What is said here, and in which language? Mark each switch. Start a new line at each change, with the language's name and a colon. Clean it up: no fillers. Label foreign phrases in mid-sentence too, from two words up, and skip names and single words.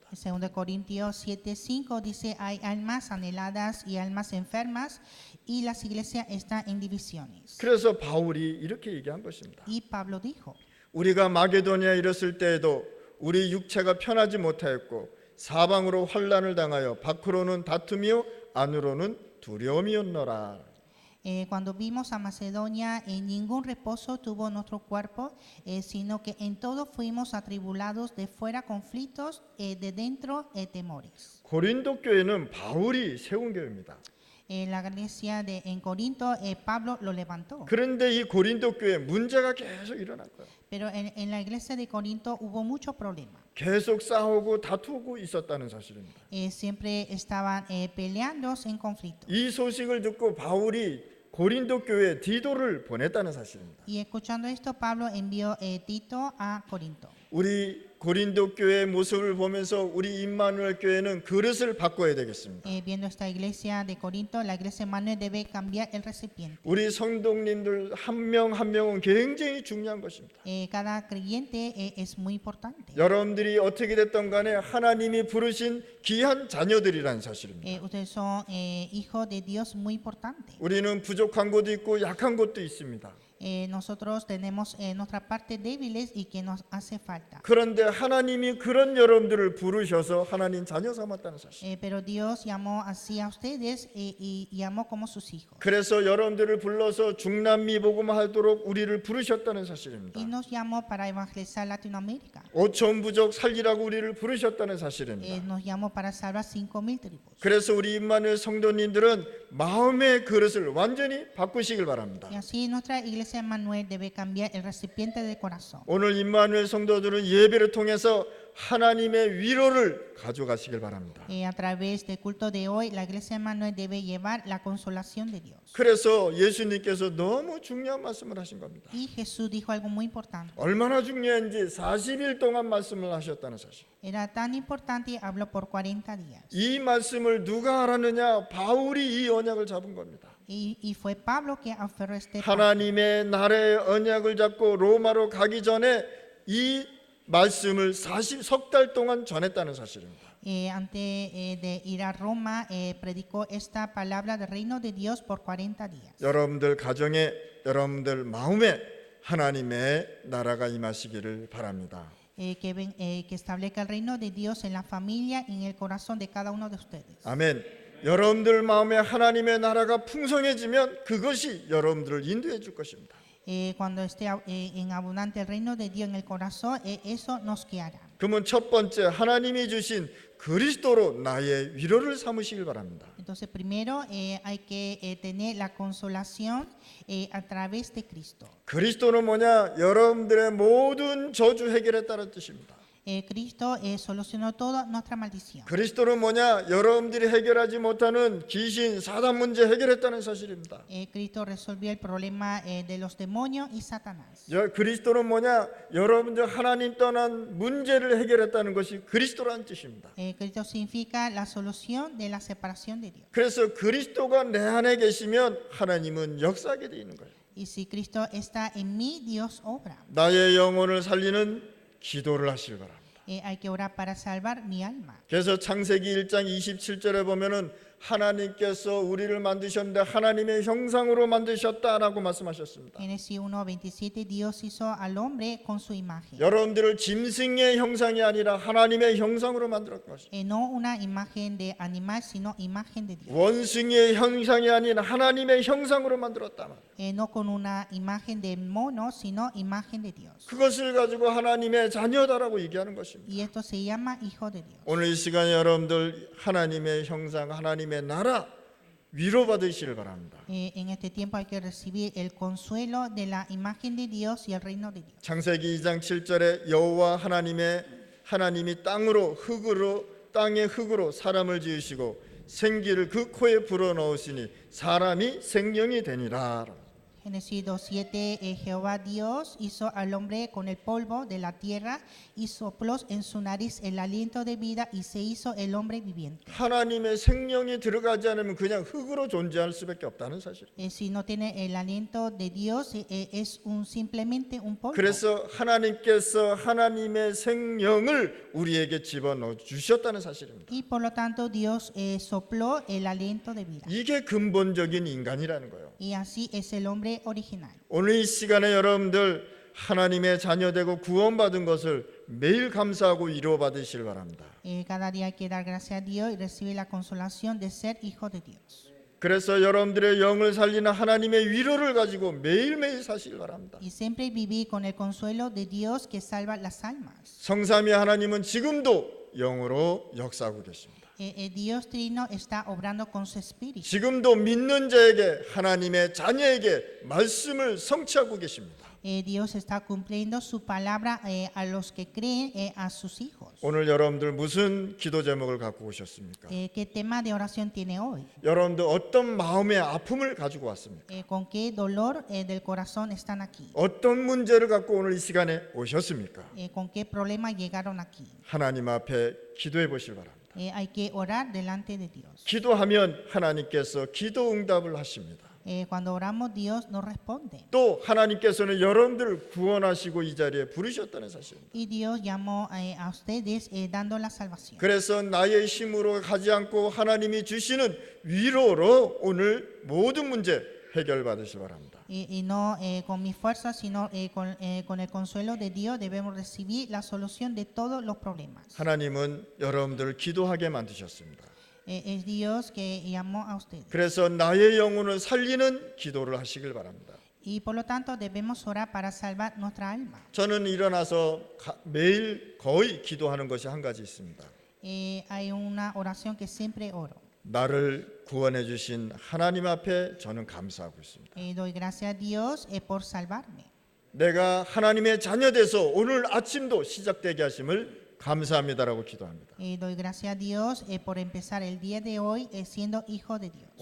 Spanish: En 2 Corintios 7:5 dice hay almas anheladas y almas enfermas y las iglesias están en divisiones.
Korean: 그래서 바울이 이렇게 얘기한 것입니다.
Spanish: Y Pablo dijo,
Korean: 우리가 마게도니아에 이르렀을 때에도 우리 육체가 편하지 못하였고 사방으로 환난을 당하여 밖으로는 다툼이요 안으로는 두려움이었노라.
Spanish: Cuando vimos a Macedonia, en ningún reposo tuvo nuestro cuerpo, sino que en todo fuimos atribulados, de fuera conflictos, de dentro temores.
Korean: 고린도 교회는 바울이 세운 교회입니다.
Spanish: La iglesia en Corinto, Pablo lo levantó.
Korean: 그런데 이 고린도 교회 문제가 계속 일어날 거예요.
Spanish: Pero en la iglesia de Corinto hubo muchos problemas.
Korean: 계속 싸우고 다투고 있었다는 사실입니다.
Spanish: Siempre estaban peleando en conflicto.
Korean: 이 소식을 듣고 바울이 고린도 교회에 디도를 보냈다는 사실입니다.
Spanish: Y escuchando esto, Pablo envió Tito a Corinto.
Korean: 우리 고린도 교회의 모습을 보면서 우리 임마누엘 교회는 그릇을 바꿔야 되겠습니다.
Spanish: Viendo esta iglesia de Corinto, la iglesia de Manuel debe cambiar el recipiente.
Korean: 우리 성도님들 한 명 한 명은 굉장히 중요한 것입니다.
Spanish: Cada creyente es muy importante.
Korean: 여러분들이 어떻게 됐던 간에 하나님이 부르신 귀한 자녀들이라는 사실입니다.
Spanish: Ustedes son hijos de Dios muy importante.
Korean: 우리는 부족한 곳도 있고 약한 곳도 있습니다.
Spanish: Nosotros tenemos nuestra parte débiles y que nos hace falta.
Korean: 그런데 하나님이 그런 여러분들을 부르셔서 하나님 자녀 삼았다는 사실.
Spanish: Pero Dios llamó así a ustedes y llamó como sus hijos.
Korean: 그래서 여러분들을 불러서 중남미 복음하도록 우리를 부르셨다는 사실입니다.
Spanish: Y nos llamó para evangelizar Latinoamérica.
Korean: 5천 부족 살리라고 우리를 부르셨다는 사실입니다.
Spanish: Nos llamó para salvar 5,000 tribus.
Korean: 그래서 우리 임마누엘 성도님들은 마음의 그릇을 완전히 바꾸시길 바랍니다.
Spanish: Y así nuestra iglesia Emmanuel debe cambiar el recipiente del corazón.
Korean: 오늘 임마누엘 성도들은 예배를 통해서 하나님의 위로를 가져가시길 바랍니다.
Spanish: A través del culto de hoy, la iglesia Emmanuel debe llevar la consolación de Dios.
Korean: 그래서 예수님께서 너무 중요한 말씀을 하신 겁니다.
Spanish: Y Jesús dijo algo muy importante.
Korean: 얼마나 중요한지 40일 동안 말씀을 하셨다는 사실.
Spanish: Era tan importante y habló por 40 días.
Korean: 이 말씀을 누가 알았느냐? 바울이 이 언약을 잡은 겁니다.
Spanish: Y fue Pablo que aferró este pacto.
Korean: 하나님의 나라의 언약을 잡고 로마로 가기 전에 이 말씀을 석 달 동안 전했다는 사실입니다.
Spanish: Antes de ir a Roma, predicó esta palabra del reino de Dios por 40 días.
Korean: 여러분들 가정에, 여러분들 마음에 하나님의 나라가 임하시기를 바랍니다.
Spanish: Que establezca el reino de Dios en la familia y en el corazón de cada uno de ustedes.
Korean: 아멘. 여러분들 마음에 하나님의 나라가 풍성해지면 그것이 여러분들을 인도해 줄 것입니다.
Spanish: Cuando esté en abundante el reino de Dios en el corazón, eso nos guiará.
Korean: 그러면 첫 번째 하나님이 주신 그리스도로 나의 위로를 삼으시길 바랍니다.
Spanish: Entonces, primero hay que tener la consolación a través de Cristo.
Korean: 그리스도는 뭐냐? 여러분들의 모든 저주 해결했다는 뜻입니다.
Spanish: Cristo solucionó toda nuestra maldición.
Korean: 그리스도는 뭐냐? 여러분들이 해결하지 못하는 귀신, 사단 문제 해결했다는 사실입니다.
Spanish: Cristo resolvió el problema de los demonios y Satanás.
Korean: 그리스도는 뭐냐? 여러분들 하나님 떠난 문제를 해결했다는 것이 그리스도라는 뜻입니다.
Spanish: Cristo significa la solución de la separación de Dios.
Korean: 그래서 그리스도가 내 안에 계시면 하나님은 역사하게 되어 있는 거예요.
Spanish: Y si Cristo está en mí, Dios obra.
Korean: 나의 영혼을 살리는 기도를 하시길 바랍니다.
Spanish: Hay que orar para salvar mi alma.
Korean: 그래서 창세기 1장 27절에 보면은 하나님께서 우리를 만드셨는데 하나님의 형상으로 만드셨다라고 말씀하셨습니다.
Spanish: Génesis 1:27 Dios hizo al hombre con su imagen.
Korean: 여러분들을 짐승의 형상이 아니라 하나님의 형상으로 만들었던 것입니다.
Spanish: No una imagen de animal, sino imagen de Dios.
Korean: 원숭이의 형상이 아닌 하나님의 형상으로 만들었다 말이에요.
Spanish: No con una imagen de mono, sino imagen de Dios.
Korean: 그것을 가지고 하나님의 자녀다라고 얘기하는 것입니다.
Spanish: Y esto se llama hijo de Dios.
Korean: 오늘 이 시간에 여러분들 하나님의 형상, 하나님의 나라 위로받으시길 바랍니다.
Spanish: En este tiempo hay que recibir el consuelo de la imagen de Dios y el reino de Dios.
Korean: 창세기 2장 7절에 여호와 하나님이 땅의 흙으로 사람을 지으시고 생기를 그 코에 불어넣으시니 사람이 생명이 되니라.
Spanish: Génesis 2:7 Jehová Dios hizo al hombre con el polvo de la tierra y sopló en su nariz el aliento de vida y se hizo el hombre viviente.
Korean: 하나님의 생명이 들어가지 않으면 그냥 흙으로 존재할 수밖에 없다는 사실.
Spanish: Si no tiene el aliento de Dios es simplemente un polvo.
Korean: 그래서 하나님께서 하나님의 생명을 우리에게 집어넣어 주셨다는 사실입니다.
Spanish: Y por lo tanto Dios sopló el aliento de vida.
Korean: 이게 근본적인 인간이라는 거예요.
Spanish: Y así es el hombre original.
Korean: 오늘 이 시간에 여러분들 하나님의 자녀되고 구원받은 것을 매일 감사하고 위로받으시길 바랍니다.
Spanish: Cada día hay que dar gracias a Dios y recibir la consolación de ser hijo de Dios.
Korean: 그래서 여러분들의 영을 살리는 하나님의 위로를 가지고 매일매일 사시길 바랍니다.
Spanish: Y siempre vivir con el consuelo de Dios que salva las almas.
Korean: 성삼위 하나님은 지금도 영으로 역사하고 계십니다.
Spanish: Dios Trino está obrando con su espíritu.
Korean: 지금도 믿는 자에게 하나님의 자녀에게 말씀을 성취하고 계십니다.
Spanish: Dios está cumpliendo su palabra a los que creen, a sus hijos.
Korean: 오늘 여러분들 무슨 기도 제목을 갖고 오셨습니까?
Spanish: ¿Qué tema de oración tiene hoy?
Korean: 여러분들 어떤 마음의 아픔을 가지고 왔습니까?
Spanish: ¿Con qué dolor del corazón están aquí?
Korean: 어떤 문제를 갖고 오늘 이 시간에 오셨습니까?
Spanish: ¿Con qué problema llegaron aquí?
Korean: 하나님 앞에 기도해 보시기 바랍니다.
Spanish: Hay que orar delante de Dios.
Korean: 기도하면 하나님께서 기도 응답을 하십니다.
Spanish: Cuando oramos, Dios nos responde.
Korean: 또 하나님께서는 여러분들을 구원하시고 이 자리에 부르셨다는 사실입니다.
Spanish: Y Dios llamó a ustedes dando la salvación.
Korean: 그래서 나의 힘으로 가지 않고 하나님이 주시는 위로로 오늘 모든 문제 해결받으시기 바랍니다.
Spanish: Y no con mi fuerza, sino con el consuelo de Dios debemos recibir la solución de todos los problemas.
Korean: 하나님은 여러분들을 기도하게 만드셨습니다.
Spanish: Es Dios que llamó a ustedes.
Korean: 그래서 나의 영혼을 살리는 기도를 하시길 바랍니다.
Spanish: Y por lo tanto debemos orar para salvar nuestra alma.
Korean: 저는 일어나서 매일 거의 기도하는 것이 한 가지 있습니다.
Spanish: Hay una oración que siempre oro.
Korean: 나를 구원해 주신 하나님 앞에 저는 감사하고 있습니다.
Spanish: Doy gracias a Dios por salvarme.
Korean: 내가 하나님의 자녀돼서 오늘 아침도 시작되게 하심을 감사합니다라고 기도합니다.
Spanish: Doy gracias a Dios por empezar el día de hoy siendo hijo de Dios.